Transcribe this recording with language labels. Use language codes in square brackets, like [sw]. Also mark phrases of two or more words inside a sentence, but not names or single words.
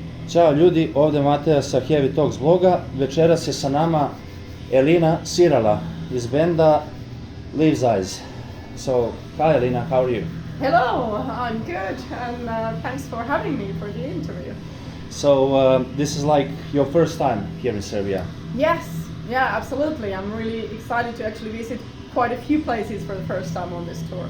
[sr] Ćao ljudi, ovdje Mateja sa Heavy Talks bloga. Večeras je sa nama Elina Siirala iz benda Leaves Eyes. [en] So, hi Elina, how are you? Hello, I'm good, and thanks for having me for the interview. So, this is like your first time here in Serbia. Yes, yeah, absolutely. I'm really excited to actually visit quite a few places for the first time on this tour.